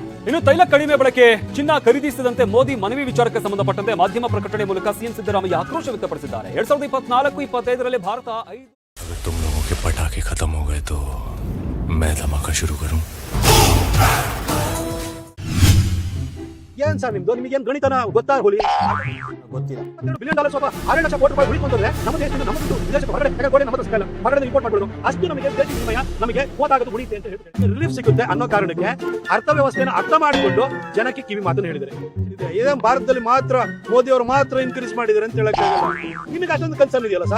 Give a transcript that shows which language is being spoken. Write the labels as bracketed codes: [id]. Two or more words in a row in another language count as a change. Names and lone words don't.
[kn] ಇನ್ನು ತೈಲ ಕಡಿಮೆ ಬಳಕೆ ಚಿನ್ನ ಖರೀದಿಸದಂತೆ ಮೋದಿ ಮನವಿ ವಿಚಾರಕ್ಕೆ ಸಂಬಂಧಪಟ್ಟಂತೆ ಮಾಧ್ಯಮ ಪ್ರಕಟಣೆ ಮೂಲಕ ಸಿಎಂ ಸಿದ್ದರಾಮಯ್ಯ ಆಕ್ರೋಶ ವ್ಯಕ್ತಪಡಿಸಿದ್ದಾರೆ. 2024-25 ಭಾರತ 5 [hi] तुम लोगों के पटाखे खत्म हो गए तो मैं धमाका शुरू करूं। [kn] ಏನ್ ಸರ್ ನಿಮ್ದು? ನಿಮಗೇನು ಗಣಿತನ ಗೊತ್ತಾ? ಹೋಲಿ ಗೊತ್ತಿಲ್ಲ. $12 ಬಿಲಿಯನ್ ಸ್ವಲ್ಪ $6 ಲಕ್ಷ ಕೋಟಿ ರೂಪಾಯಿ ಉಳಿಕೊಂಡ್ರೆ ನಮ್ಮ ದೇಶದಿಂದ ನಮ್ಮ ವಿದೇಶಕ್ಕೆ ಹೊರಗಡೆ ನಮ್ಮ ಸಿಗಲ್ಲ, ಹೊರಗಡೆ ಇಂಪೋರ್ಟ್ ಮಾಡ್ಬೋದು. ಅಷ್ಟು ನಮಗೆ ದೇಶ ವಿನಿಮಯ ನಮಗೆ ಹೋದಾಗದು ಉಳಿತೆ ಅಂತ ಹೇಳ್ತಾರೆ. ರಿಲೀಫ್ ಸಿಗುತ್ತೆ ಅನ್ನೋ ಕಾರಣಕ್ಕೆ ಅರ್ಥವ್ಯವಸ್ಥೆಯನ್ನು ಅರ್ಥ ಮಾಡಿಕೊಂಡು ಜನಕ್ಕೆ ಕಿವಿ ಮಾತನ್ನು ಹೇಳಿದರೆ ಇದೇ ಭಾರತದಲ್ಲಿ ಮಾತ್ರ ಮೋದಿ ಅವರು ಮಾತ್ರ ಇನ್ಕ್ರೀಸ್ ಮಾಡಿದ್ದಾರೆ ಅಂತ ಹೇಳಕ್ಕೆ ನಿಮಗೆ ಅಷ್ಟೊಂದು ಕನ್ಸರ್ನ್ ಇದೆಯಲ್ಲ ಸರ್?